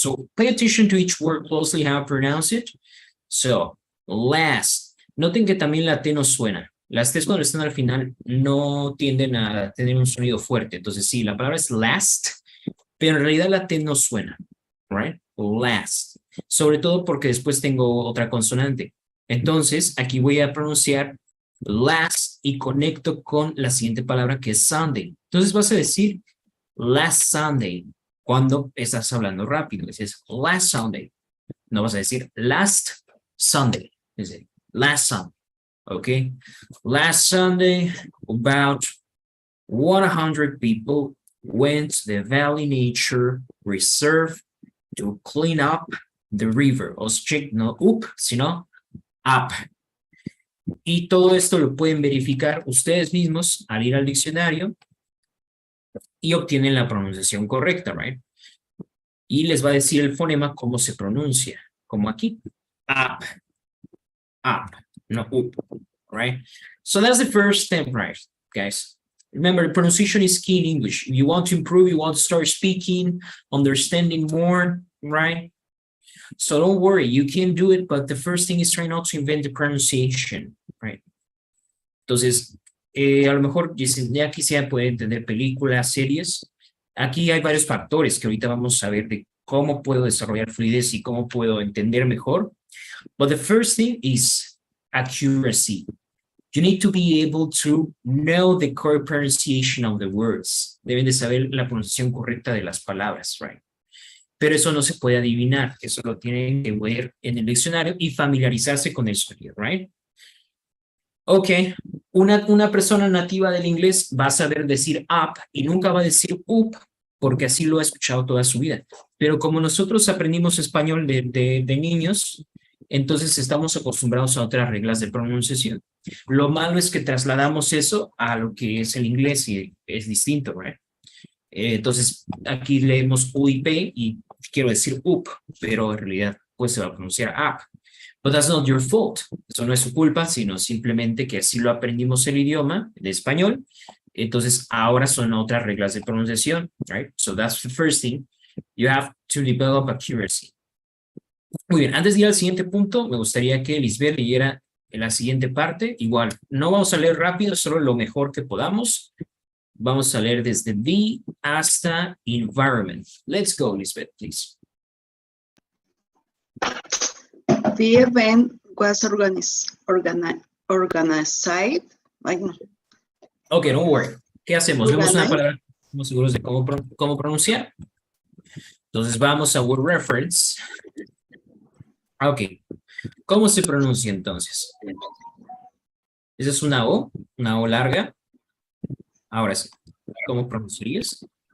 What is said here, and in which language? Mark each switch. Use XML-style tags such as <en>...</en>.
<en>So pay attention to each word closely, how to pronounce it. So, last.</en> <es>Noten que también la T no suena. Las T's cuando están al final no tienden a tener un sonido fuerte. Entonces, sí, la palabra es last, pero en realidad la T no suena. Right? Last. Sobre todo porque después tengo otra consonante. Entonces, aquí voy a pronunciar last y conecto con la siguiente palabra que es Sunday. Entonces vas a decir last Sunday cuando estás hablando rápido. Dices last Sunday. No vas a decir last Sunday. Es decir, last Sunday. Okay.</es> <en>Last Sunday, about 100 people went to the Valley Nature Reserve to clean up the river.</en> <es>Os check, no up, sino up. Y todo esto lo pueden verificar ustedes mismos al ir al diccionario y obtienen la pronunciación correcta, right? Y les va a decir el fonema cómo se pronuncia, como aquí.</es> <en>Up, up, no up, right? So that's the first step, right, guys? Remember, the pronunciation is key in English. If you want to improve, you want to start speaking, understanding more, right? So don't worry, you can do it, but the first thing is try not to invent the pronunciation, right?</en> <es>Entonces, a lo mejor ya quisiera poder entender películas, series. Aquí hay varios factores que ahorita vamos a ver de cómo puedo desarrollar fluidez y cómo puedo entender mejor.</es> <en>But the first thing is accuracy. You need to be able to know the correct pronunciation of the words.</en> <es>Deben de saber la pronunciación correcta de las palabras, right? Pero eso no se puede adivinar. Eso lo tienen que ver en el diccionario y familiarizarse con el sonido, right? Ok, una persona nativa del inglés va a saber decir up y nunca va a decir up porque así lo ha escuchado toda su vida. Pero como nosotros aprendimos español de niños, entonces estamos acostumbrados a otras reglas de pronunciación. Lo malo es que trasladamos eso a lo que es el inglés y es distinto, ¿right? Entonces aquí leemos U y P y quiero decir up, pero en realidad pues se va a pronunciar up.</es> <en>But that's not your fault.</en> <es>Eso no es su culpa, sino simplemente que así lo aprendimos el idioma de español. Entonces, ahora son otras reglas de pronunciación, right?</es> <en>So that's the first thing. You have to develop accuracy.</en> <es>Muy bien, antes de ir al siguiente punto, me gustaría que Lisbeth leyera la siguiente parte. Igual, no vamos a leer rápido, solo lo mejor que podamos. Vamos a leer desde the hasta environment.</es> <en>Let's go, Lisbeth, please. The event was organized. Okay, don't worry.</en> <es>¿Qué hacemos? Vemos una palabra, estamos seguros de cómo pronunciar. Entonces vamos a word reference. Ok. ¿Cómo se pronuncia entonces? Esa es una O larga. Ahora sí. ¿Cómo pronunciarías?</es>